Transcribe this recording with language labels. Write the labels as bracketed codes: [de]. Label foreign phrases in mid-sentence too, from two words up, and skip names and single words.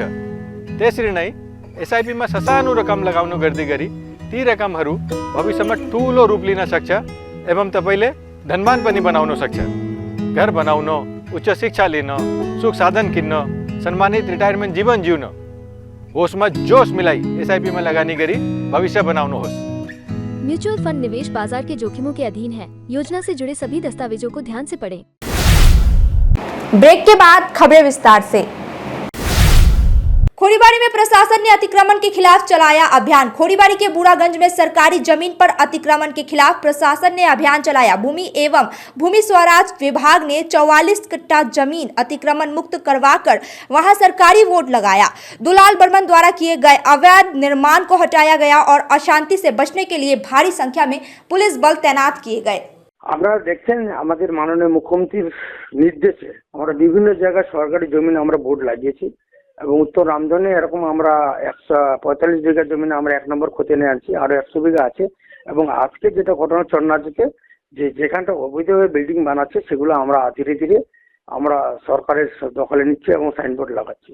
[ne] त्यसरी नै एसआईपी मा ससानो रकम लगाउनु गर्दै गरी ती रकमहरू भविष्यमा ठूलो रूप लिन सक्छ एवं तपाईले धनवान पनि बनाउन सक्छ। घर बनाउन, उच्च शिक्षा लिन, सुख साधन किन्न, सम्मानित रिटायरमेन्ट जीवन जिउन, होसमा जोश मिलाई एसआईपी में लगानी गरी भविष्य बनाउनुहोस्। [hi] म्यूचुअल फंड निवेश बाजार के जोखिमों के अधीन है। योजना से जुड़े सभी दस्तावेजों को ध्यान से पढ़ें। ब्रेक के बाद खबरें विस्तार से। खोरीबाड़ी में प्रशासन ने अतिक्रमण के खिलाफ चलाया अभियान। खोरीबाड़ी के बूढ़ागंज में सरकारी जमीन पर अतिक्रमण के खिलाफ प्रशासन ने अभियान चलाया। भूमि एवं भूमि स्वराज विभाग ने 44 कट्टा जमीन अतिक्रमण मुक्त करवाकर वहां सरकारी बोर्ड लगाया। दुलाल बर्मन द्वारा किए गए अवैध निर्माण को हटाया गया और अशांति से बचने के लिए भारी संख्या में पुलिस बल तैनात किए गए। [bn] আপনারা দেখছেন আমাদের মাননীয় মুখ্যমন্ত্রীর নির্দেশে আমরা বিভিন্ন জায়গায় সরকারি জমি আমরা বোর্ড লাগিয়েছি এবং উত্তর রামধনে এরকম আমরা 145 বিঘা জমি আমরা 1 নম্বর খতিয়ানে আনছি, আরো 100 বিঘা আছে। এবং আজকে যেটা ঘটনা চন্নাজিতে যেখানটা অবৈধভাবে বিল্ডিং বানাচ্ছে সেগুলো আমরা ধীরে ধীরে আমরা সরকারের দখলে নিচ্ছি এবং সাইনবোর্ড লাগাচ্ছি।